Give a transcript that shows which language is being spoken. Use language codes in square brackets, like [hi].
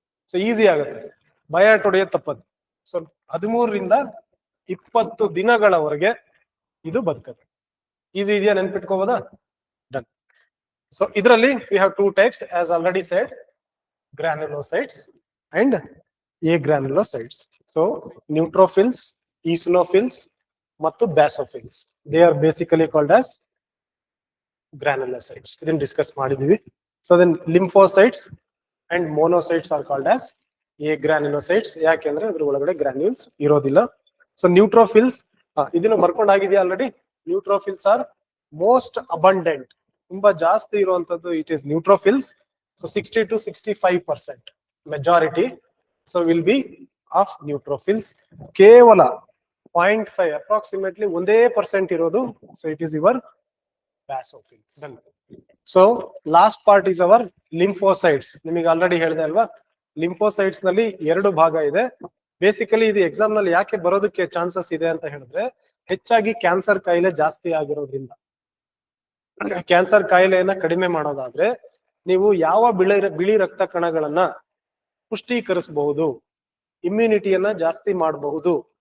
[kn] So easy ಆಗುತ್ತೆ, ಭಯ ಹೊಡೆಯೋದು ತಪ್ಪದು. ಸೊ 13 ರಿಂದ 20 ದಿನಗಳವರೆಗೆ ಇದು ಬದುಕುತ್ತೆ. ಈಸಿ ಇದೆಯಾ? ನೆನ್ಪಿಟ್ಕೋಬೋದಾ? ಡನ್. [en] So ಇದರಲ್ಲಿ we have 2 types as already said, granulocytes and agranulocytes. So neutrophils, eosinophils ಮತ್ತು basophils, they are basically called as granulocytes. [kn] ಇದನ್ನ ಡಿಸ್ಕಸ್ ಮಾಡಿದೀವಿ. [en] So then lymphocytes and monocytes are called as agranulocytes. [kn] ಯಾಕೆಂದ್ರೆ ಅದ್ರ ಒಳಗಡೆ granules ಇರೋದಿಲ್ಲ. So neutrophils ಇದನ್ನು ಬರ್ಕೊಂಡಾಗಿದೆಯಾ already? [en] neutrophils are most abundant, [kn] ತುಂಬಾ ಜಾಸ್ತಿ ಇರುವಂತದ್ದು [en] It is neutrophils. So 60 to 65% majority so will be of neutrophils. [kn] ಕೇವಲ 0.5 approximately 1% ಇರೋದು. [en] So it is your basophils. So last part is our lymphocytes. [kn] ನಿಮಗೆ already ಹೇಳಿದೆ ಅಲ್ವಾ, lymphocytes ನಲ್ಲಿ 2 ಭಾಗ ಇದೆ. ಬೇಸಿಕಲಿ ಇದು ಎಕ್ಸಾಮ್ ನಲ್ಲಿ ಯಾಕೆ ಬರೋದಕ್ಕೆ ಚಾನ್ಸಸ್ ಇದೆ ಅಂತ ಹೇಳಿದ್ರೆ, ಹೆಚ್ಚಾಗಿ ಕ್ಯಾನ್ಸರ್ ಕಾಯಿಲೆ ಜಾಸ್ತಿ ಆಗಿರೋದ್ರಿಂದ. ಕ್ಯಾನ್ಸರ್ ಕಾಯಿಲೆಯನ್ನ ಕಡಿಮೆ ಮಾಡೋದಾದ್ರೆ ನೀವು ಯಾವ ಬಿಳಿ ರಕ್ತ ಕಣಗಳನ್ನ ಪುಷ್ಟೀಕರಿಸಬಹುದು, ಇಮ್ಯುನಿಟಿಯನ್ನ ಜಾಸ್ತಿ ಮಾಡಬಹುದು.